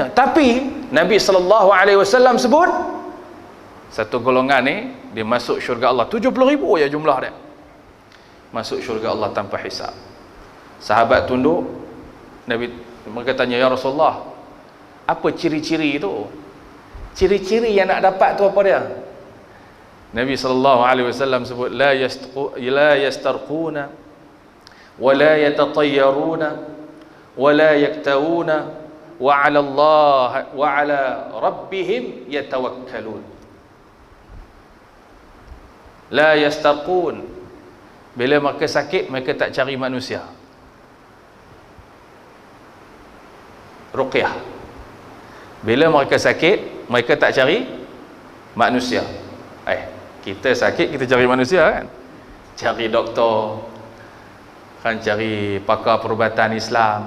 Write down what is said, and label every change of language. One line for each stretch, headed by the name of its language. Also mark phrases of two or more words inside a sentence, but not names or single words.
Malay: Tapi Nabi SAW sebut satu golongan ni dia masuk syurga Allah, 70,000 ya jumlah dia, masuk syurga Allah tanpa hisab. Sahabat tunduk. Nabi, mereka tanya,
Arabic: يا رسول الله,
Malay: apa ciri-ciri itu? Ciri-ciri yang nak dapat tu apa dia? Nabi SAW sebut,
Arabic: لا يسترقون ولا يتطيرون ولا يكتوون وعلى الله وعلى ربهم يتوكلون. لا يسترقون,
Malay: bila mereka sakit mereka tak cari manusia. Ruqyah, bila mereka sakit mereka tak cari manusia. Kita sakit kita cari manusia kan, cari doktor kan, cari pakar perubatan Islam.